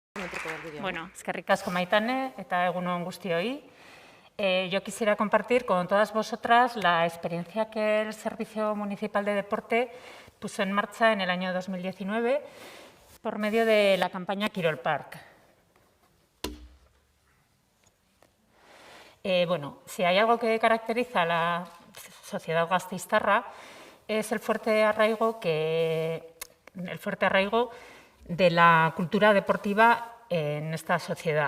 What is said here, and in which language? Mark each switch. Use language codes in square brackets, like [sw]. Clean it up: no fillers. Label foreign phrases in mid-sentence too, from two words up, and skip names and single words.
[eu] Bueno, eskerrik asko Maitane eta egun on guztioi. [es] Yo quisiera compartir con todas vosotras la experiencia que el Servicio Municipal de Deporte puso en marcha en el año 2019 por medio de la campaña Kirol Park. Bueno, si hay algo que caracteriza a la sociedad gasteiztarra es el fuerte arraigo de la cultura deportiva en esta sociedad.